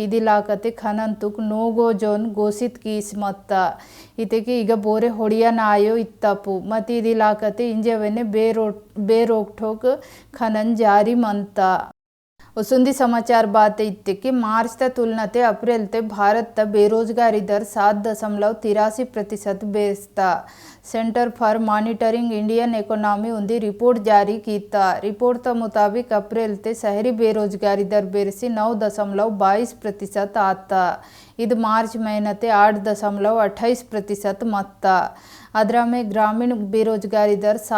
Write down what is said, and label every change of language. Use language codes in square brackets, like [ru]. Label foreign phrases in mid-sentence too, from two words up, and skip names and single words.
[gon] इद इलाकते खनन तुक नो गो जोन घोषित की मत्ता इते की इग बोरे होड़िया नायो इत्तपु मत इद इलाकते इंजे वेने बेरोक ठोक खनन जारी मनता वसुंदी समाचार बात इत्ते कि मार्च त तुलनाते अप्रैल ते भारत त बेरोजगारी दर 7.83% बेस्ता सेंटर फॉर मॉनिटरिंग इंडियन इकोनॉमी उंदी रिपोर्ट जारी कीता रिपोर्ट त मुताबिक अप्रैल ते शहरी बेरोजगारी दर बेरसी 9.22% आता इद मार्च महीनते 8.28% मत्ता अदरा में ग्रामीण बेरोजगारी दर